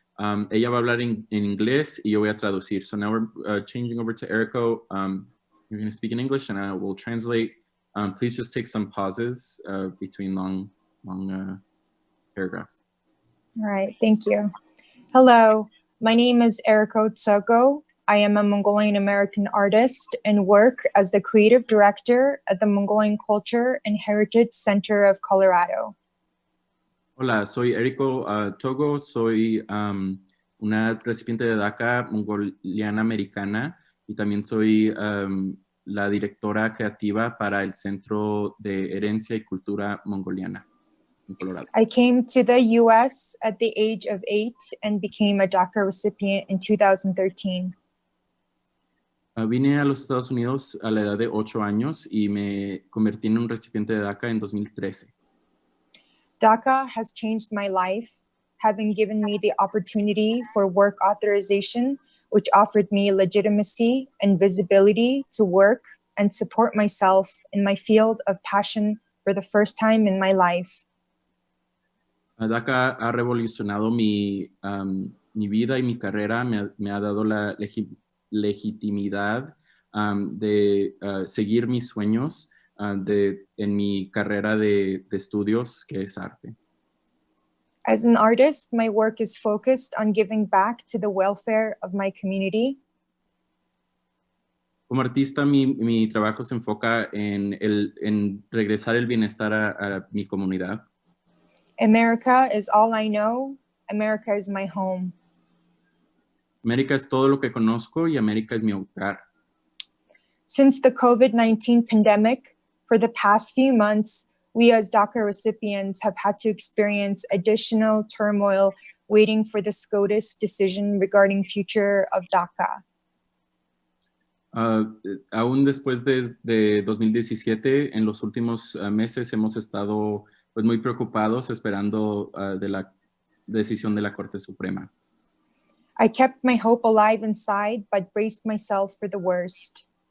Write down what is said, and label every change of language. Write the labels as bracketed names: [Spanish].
[Spanish] Ella va a hablar en inglés y yo voy a traducir. [English] So now we're changing over to Erico. You're going to speak in English and I will translate. Please just take some pauses between long paragraphs. All right, thank you. Hello, my name is Eriko Tsoko. I am a Mongolian American artist and work as the creative director at the Mongolian Culture and Heritage Center of Colorado. [Spanish] Hola, soy Erico Togo. Soy una recipiente de DACA mongoliana americana y también soy la directora creativa para el Centro de Herencia y Cultura Mongoliana en Colorado. [English] I came to the US at the age of 8 and became a DACA recipient in 2013. [Spanish] Vine a los Estados Unidos a la edad de 8 años y me convertí en un recipiente de DACA en 2013. [English] DACA has changed my life, having given me the opportunity for work authorization, which offered me legitimacy and visibility to work and support myself in my field of passion for the first time in my life. [Spanish] DACA ha revolucionado mi vida y mi carrera, me ha dado la legitimidad de seguir mis sueños en mi carrera de estudios, que es arte. [English] As an artist, my work is focused on giving back to the welfare of my community. [Spanish] Como artista, mi trabajo se enfoca en regresar el bienestar a mi comunidad. [English] America is all I know. America is my home. [Spanish] América es todo lo que conozco y América es mi hogar. [English] Since the COVID-19 pandemic, For the past few months, we as DACA recipients have had to experience additional turmoil waiting for the SCOTUS decision regarding future of DACA. [Spanish] Aún después de 2017, en los últimos meses hemos estado pues, muy preocupados esperando de la decisión de la Corte Suprema. [English] I kept my hope alive inside, but braced myself for the worst.